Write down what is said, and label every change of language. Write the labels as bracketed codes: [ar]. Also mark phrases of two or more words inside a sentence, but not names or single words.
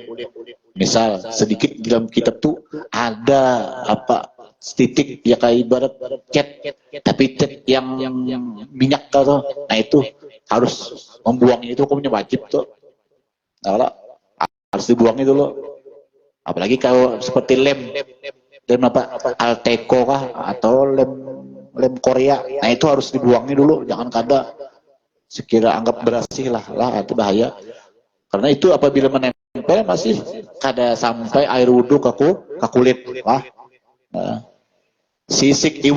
[id] Misal sedikit dalam kitab tuh ada apa titik ya, kayak ibarat cat, tapi cat yang minyak tuh. Nah, itu harus membuangnya, itu hukumnya wajib tuh. Nah, harus dibuang itu loh. Apalagi kalau seperti lem apa Alteco kah atau lem Korea. Nah, itu harus dibuangnya dulu, jangan kada sekira anggap bersih lah, itu bahaya. Karena itu apabila menempel masih kada sampai air wudhu ke kulit. [bjn] Nah, sisik iwak.